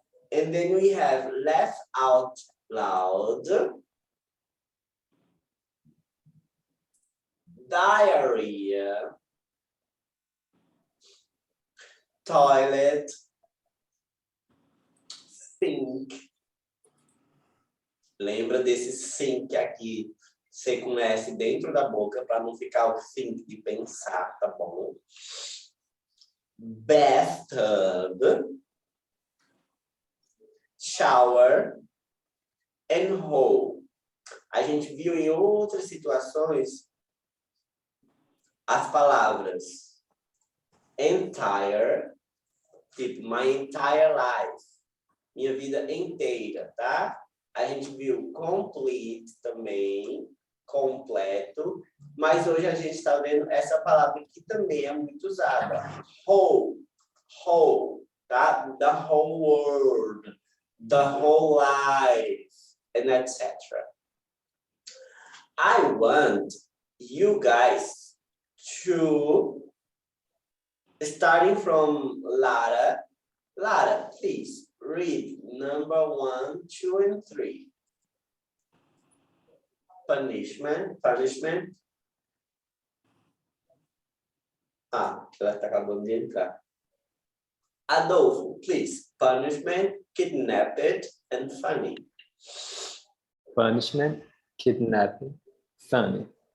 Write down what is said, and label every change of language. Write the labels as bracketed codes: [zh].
[en] And then we have laugh out loud, diarrhea, toilet, sink. [pt] Lembra desse sink aqui, C com S dentro da boca, para não ficar o think de pensar, tá bom? [en] Bathtub, shower and hole. [pt] A gente viu em outras situações as palavras entire, tipo [en] my entire life, [pt] minha vida inteira, tá? A gente viu complete também, completo, mas hoje a gente está vendo essa palavra que também é muito usada, whole, tá? [en] The whole world, the whole life, and etc. I want you guys to, starting from Lara, please read number 1, 2, and 3. Punishment. [pt] Ela está acabando de entrar. [en] Adolfo, please. Punishment, kidnapped, and funny. Punishment, kidnapping, funny.